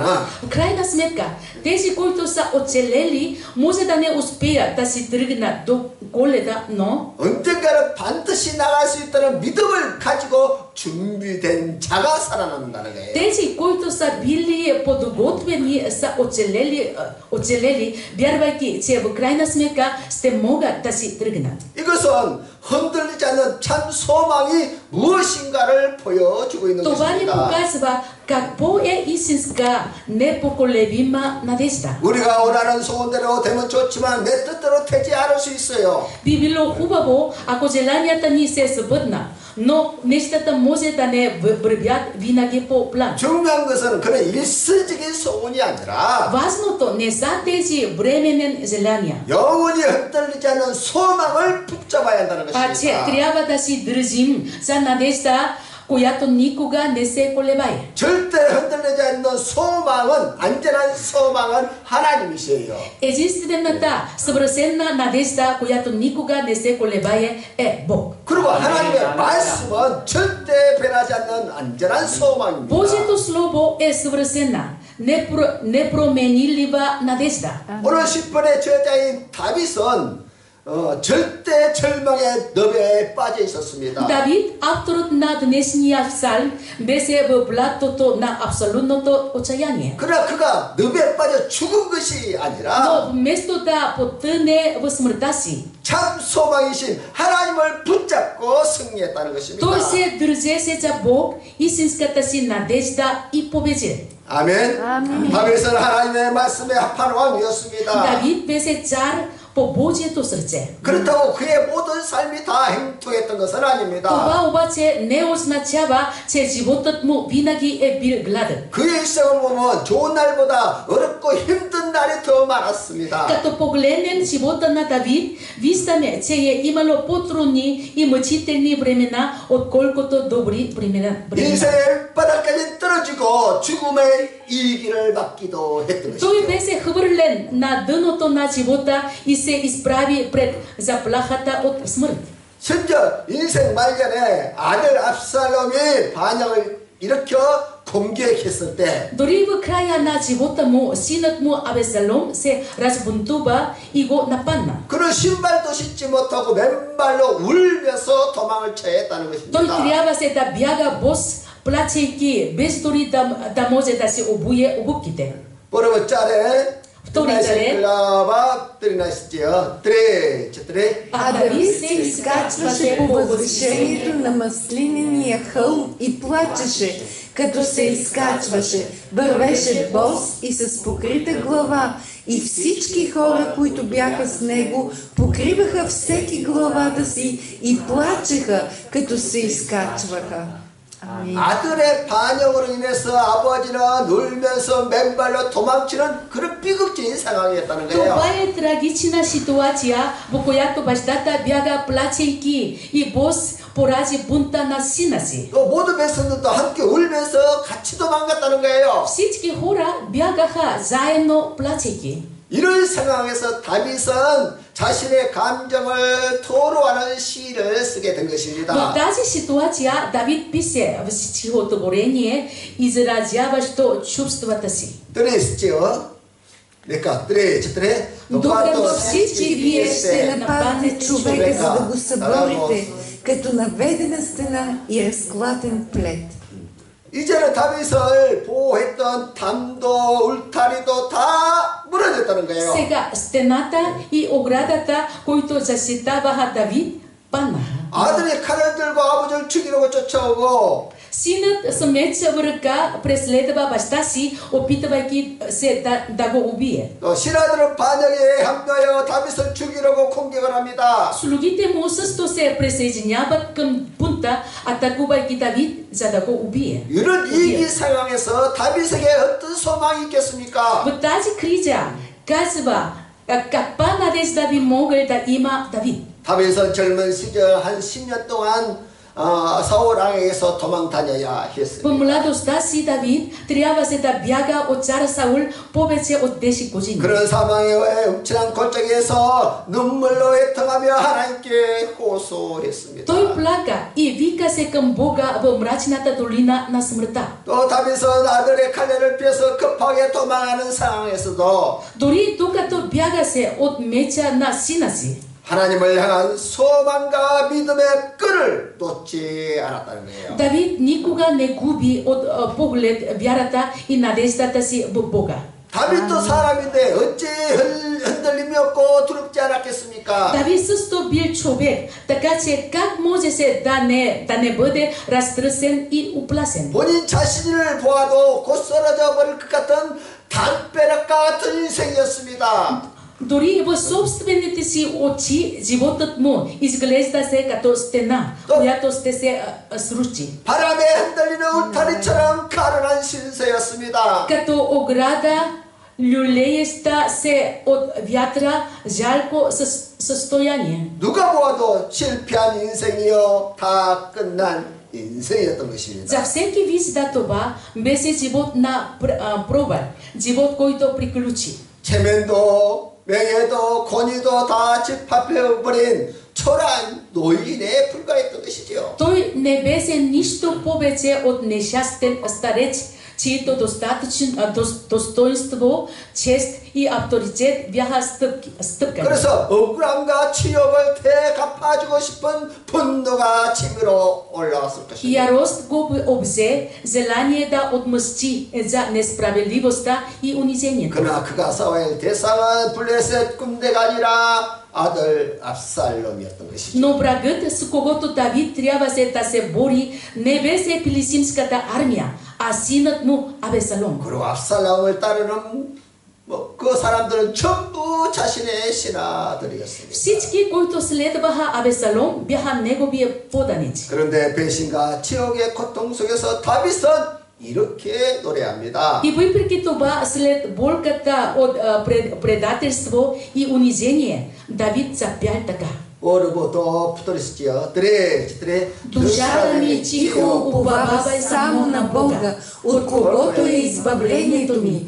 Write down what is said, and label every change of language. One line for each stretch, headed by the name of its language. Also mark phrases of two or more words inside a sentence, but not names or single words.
Bulgarian: В крайна сметка, тези, които са оцелели, може да не успеят да си тръгнат до Коледа, но
Korean: 언젠가는 반드시 나갈 수 있다는 믿음을 가지고 준비된 자가 살아남는다는 거예요.
Bulgarian: тези, които са били подготвени, са оцелели, вярвайки, че в крайна сметка ще могат да си тръгнат.
Korean: 이것은 흔들리지 않는 참 소망이 무엇인가를 보여주고 있는
Bulgarian: Това ни
Korean: 것입니다.
Bulgarian: показва какво е истинска непоколебима надежда.
Korean: 우리가 원하는 소원대로 되면 좋지만 내 뜻대로 되지 않을 수 있어요.
Bulgarian: Би било хубаво, ако желанията ни се сбъднат, но нещата може да не вървят винаги по план.
Korean: 중요한 것은 그런 일시적인 소원이 아니라
Bulgarian: Важното не са тези временни желания,
Korean: 영원히 흔들리지 않는 소망을 붙잡아야 한다는
Bulgarian: а че
Korean: 것입니다.
Bulgarian: трябва да си държим за надежда, която никога не се колебае.
Korean: 절대 흔들리지 않는 소망은 안전한 소망은 하나님이세요.
Bulgarian: Единствената съвършена надежда, която никога не се колебае, е Бог.
Korean: 그리고 하나님의 말씀은 절대 변하지 않는 안전한 소망입니다.
Bulgarian: Божието Слово е съвършена, непроменлива надежда.
Korean: 오늘 10번의 저자인 다윗은 절대 절망의 늪에 빠져 있었습니다.
Bulgarian: Давид, авторът на днешния псалм, беше в блатото на абсолютното отчаяние.
Korean: 그러나 그가 늪에 빠져 죽은 것이 아니라
Bulgarian: Но вместо да потъне в смъртта си,
Korean: 참 소망이신 하나님을 붙잡고 승리했다는 것입니다.
Bulgarian: той се държеше за Бог, истинската си надежда и победи.
Korean: 아멘. 다윗은 하나님의 말씀에 합한 왕이었습니다.
Bulgarian: Давид беше цар по Божието сърце.
Korean: 그렇다고 그의 모든 삶이 다 행통했던 것은 아닙니다.
Bulgarian: Това обаче не означава, че животът му винаги е бил гладен.
Korean: 그의 일생을 보면 좋은 날보다 어렵고 힘든 날이 더 많았습니다.
Bulgarian: Като погледнем живота на Давид, виждаме, че е имало по-трудни и мъчителни времена, отколкото добри времена.
Korean: 인생의 바닥까지 떨어지고 죽음의 이기를 맞기도 했던
Bulgarian: Той
Korean: 것이죠.
Bulgarian: беше хвърлен на дъното на живота и се изправи пред заплахата от смърт.
Korean: 심지어 인생 말년에 아들 압살롬이 반역을 일으켜 공격했을 때
Bulgarian: Дори в края на живота му, синът му Абесалом се разбунтува и го нападна.
Korean: 그는 신발도 신지 못하고 맨발로 울면서 도망을 쳐야 했다는
Bulgarian: Той
Korean: 것입니다.
Bulgarian: трябваше да бяга бос, плачейки, без дори да може да се обуе обувките. Първо царе, Втори царе. глава 13. А Давид се изкачваше по възвишението на маслинения хълм и плачеше, като се изкачваше. Вървеше бос и с покрита глава. И всички хора, които бяха с него, покриваха всеки главата си и плачеха, като се изкачваха.
Korean: 아들의 반역으로 인해서 아버지는 울면서 맨발로 도망치는 그런 비극적인 상황이었다는 거예요.
Bulgarian: Това е трагична ситуация, в която бащата бяга плачейки и бос порази бунта на сина си.
Korean: 또 모든 백성들도 함께 울면서 같이 도망갔다는 거예요.
Bulgarian: Всички хора бягаха заедно плачейки.
Korean: 이런 상황에서 다윗은 자신의 감정을 토로하는 시를 쓰게 된
Bulgarian: В
Korean: 것입니다.
Bulgarian: тази ситуация Давид пише в стихотворение, изразяващо чувствата си. 13절 Нека 3-4. Докато всички вие ще нападнете човека, за да го съборите, като наведена стена и разклатен плет.
Korean: 이제는 다윗을 보호했던 담도 울타리도 다 무너졌다는 거예요.
Bulgarian: Сега стената и оградата, които защитаваха Давид, паднаха.
Korean: 아들이 칼을 들고 아버지를 죽이려고 쫓아오고
Bulgarian: Синът с меч в ръка преследва баща си, опитвайки се да го убие.
Korean: 또 신하들은 반역에 합류하여 다윗을 죽이려고 공격을 합니다.
Bulgarian: Слугите му също се присъединяват към бунта, атакувайки Давид, за да го убие.
Korean: 이런 위기 상황에서 다윗에게 어떤 소망이 있겠습니까?
Bulgarian: В тази криза казва, каква надежда би могъл да има Давид?
Korean: 다윗은 젊은 시절 한 10년 동안 사울 왕에게서 도망 다녀야
Bulgarian: В
Korean: 했습니다.
Bulgarian: младостта си Давид трябваше да бяга от цар Саул повече от 10 години.
Korean: 그런 상황에 음침한 골짜기에서 눈물로 애통하며 하나님께 호소했습니다.
Bulgarian: Той плака и вика се към Бога в мрачната долина на смъртта.
Korean: 또 다윗은 아들의 칼날을 피해서 급하게 도망하는 상황에서도
Bulgarian: Дори докато бягаше от меча на сина си,
Korean: 하나님을 향한 소망과 믿음의 끈을 놓지 않았다는 거예요.
Bulgarian: Давид никога не губи от поглед вярата и надеждата си в Бога.
Korean: 다윗도 사람인데 어찌 흔들림이 없고 두렵지 않았겠습니까?
Bulgarian: Давид също бил човек, така че как можеше да не бъде разтресен и упласен?
Korean: 본인 자신을 보아도 곧 쓰러져 버릴 것 같은 담벼락과 같은 인생이었습니다.
Bulgarian: Дори в собствените си очи животът му изглежда се като стена, която ще се срути.
Korean: 바람에 흔들리는 울타리처럼 가련한 신세였습니다.
Bulgarian: Като ограда, люлееща се от вятъра, жалко състояние.
Korean: 누가 보아도 실패한 인생이요 다 끝난 인생이었던 것입니다.
Bulgarian: За всеки вижда това беше живот на провал, живот, който приключи.
Korean: 체면도 명예도 권위도 다 집합해버린 초라한 노인에 불과했던 것이죠.
Bulgarian: Той не беше нищо повече от нещастен старец, чието достоинство, чест и авторитет бяха стъпкани.
Korean: 그래서 억울함과 치욕을 되갚아주고 싶은 분노가 치밀어 올라왔을 것입니다.
Bulgarian: Ярост го обзе, желание да отмъсти за несправедливостта и унижението.
Korean: 그러나 그가 싸워야 대상은 블레셋 군대가 아니라 아들 압살롬이었던 것이죠.
Bulgarian: Но врагът, с когото Давид трябваше да се бори, не беше филистимската армия, а синът му Абесалом.
Korean: 그리고 압살롬을 따르는 그 사람들은 전부 자신의 신하들이었습니다.
Bulgarian: Всички, които следваха Абесалом, бяха неговия поданици.
Korean: 그런데 배신과 치욕의 고통 속에서 다윗은 이렇게 노래합니다.
Bulgarian: И въпреки това, след болката от предателство и унижение, Давид запял така.
Korean: 오르고도 붙들으시지요. 드레
Bulgarian: Душата ми тихо уповава само на Бога, от когото е избавлението ми.